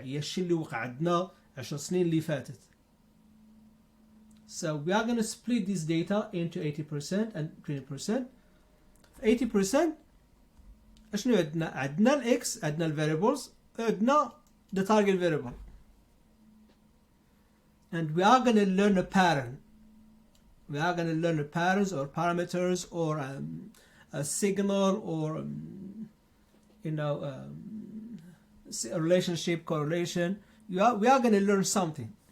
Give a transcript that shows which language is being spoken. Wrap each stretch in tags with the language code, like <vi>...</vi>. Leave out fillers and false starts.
<ar>هي الشيء اللي وقع عندنا 10 سنين اللي فاتت.</ar> <en>So we are going to split this data into 80% and 20%.</en> <ar>80% شنو عندنا؟ عندنا الاكس، عندنا الفاريبلز، عندنا</ar> <en>the target variable. And we are going to learn a pattern. We are going to learn the patterns or parameters or a signal or a relationship, correlation. We are going to learn something.</en>